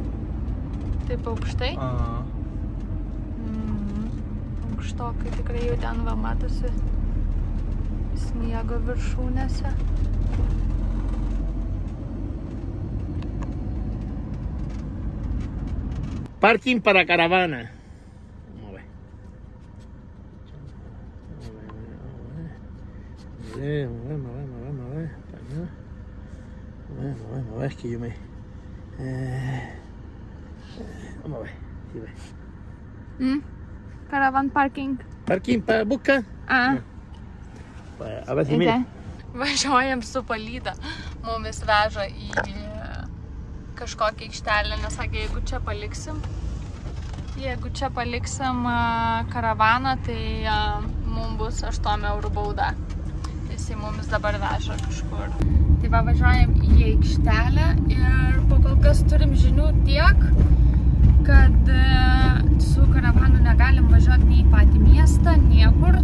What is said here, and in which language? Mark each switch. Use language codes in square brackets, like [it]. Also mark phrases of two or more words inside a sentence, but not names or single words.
[lt] Taip aukštai? Aukštokai tikrai jau ten va matosi sniego viršūnėse. [es] Parking para caravana. Vamos a ver. Vamos a ver. Vamos a ver, es que yo me... vamos a ver. Sí, ve. [en] Caravan parking. [es] Parking para busca. A ver si mira. [lt] Važiuojam su palyda. Mumis veža į kažkokią aikštelę, nes sakė, jeigu čia paliksim karavaną, tai mums bus 8 eurų bauda. Jisai mumis dabar veža kažkur. Tai va, važiuojam į aikštelę ir po kol kas turim žinių tiek, kad su karavanu negalim važiuoti nei į patį miestą, niekur.